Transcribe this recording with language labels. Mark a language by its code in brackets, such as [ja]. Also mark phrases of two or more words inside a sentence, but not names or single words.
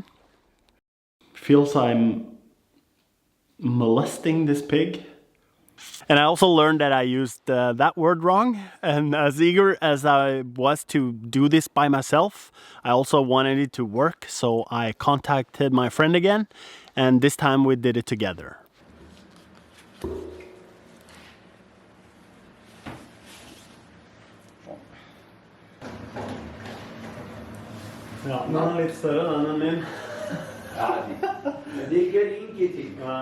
[en] Feels I'm molesting this pig. And I also learned that I used that word wrong, and as eager as I was to do this by myself, I also wanted it to work, so I contacted my friend again, and this time we did it together. [no] Ja, den er litt større den enn min. Ja, det gjør ingenting.